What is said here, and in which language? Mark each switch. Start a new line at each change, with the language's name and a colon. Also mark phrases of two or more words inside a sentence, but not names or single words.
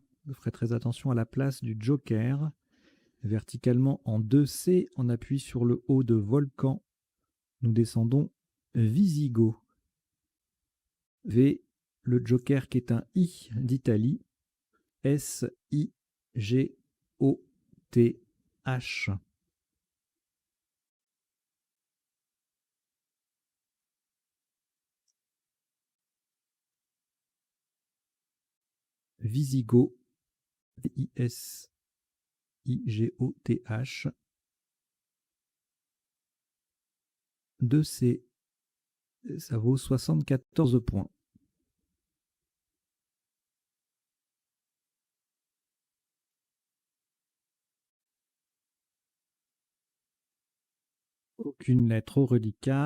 French: Je ferai très attention à la place du Joker. Verticalement en 2C, on appuie sur le haut de Volcan. Nous descendons Visigoth. V, le Joker qui est un I d'Italie. S-I-G-O-T-H. Visigoth. V-I-S-I-G-O-T-H. 2C. Ça vaut 74 points. Aucune lettre au reliquat.